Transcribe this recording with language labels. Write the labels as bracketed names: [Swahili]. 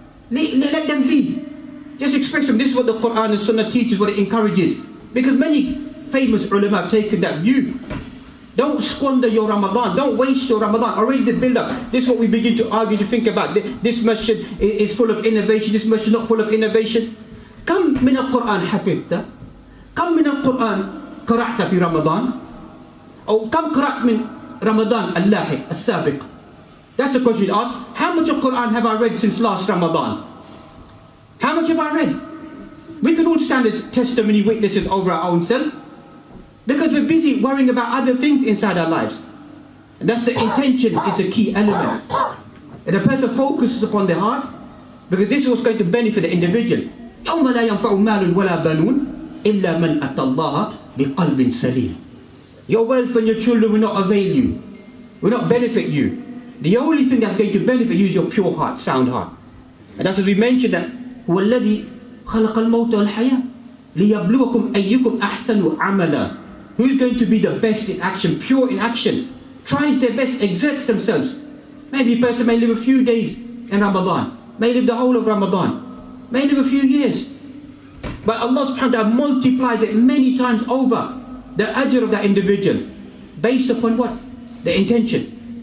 [English] Let them be. Just express them. This is what the Quran and Sunnah teaches, what it encourages. Because many famous ulama have taken that view. Don't squander your Ramadan. Don't waste your Ramadan. Already the build-up. This is what we begin to argue, to think about. This masjid is full of innovation. This masjid is not full of innovation. [Arabic] كم من القرآن حفظت؟ كم من القرآن قرأت في رمضان؟ أو كم قرأت من رمضان اللاحق السابق? [English] That's the question you ask. How much of Quran have I read since last Ramadan? How much have I read? We can all stand as testimony witnesses over our own self. Because we're busy worrying about other things inside our lives. And that's the intention is a key element. And the person focuses upon the heart, because this is what's going to benefit the individual. [Arabic] يَوْمَ لَا يَنْفَعُ مَالٌ وَلَا بَنُونَ إِلَّا مَنْ أَتَى اللَّهَ بِقَلْبٍ سَلِيمٍ. [English] Your wealth and your children will not avail you, will not benefit you. The only thing that's going to benefit you is your pure heart, sound heart. And that's as we mentioned that [Arabic] هُوَ الَّذِي خَلَقَ الْمَوْتَ وَالْحَيَاةَ لِيَبْلُوَكُمْ أَيُّكُمْ أَحْسَنُ عَمَلًا. [English] Who's going to be the best in action, pure in action, tries their best, exerts themselves. Maybe a person may live a few days in Ramadan, may live the whole of Ramadan, may live a few years. But Allah subhanahu wa ta'ala multiplies it many times over, the ajr of that individual, based upon what? The intention.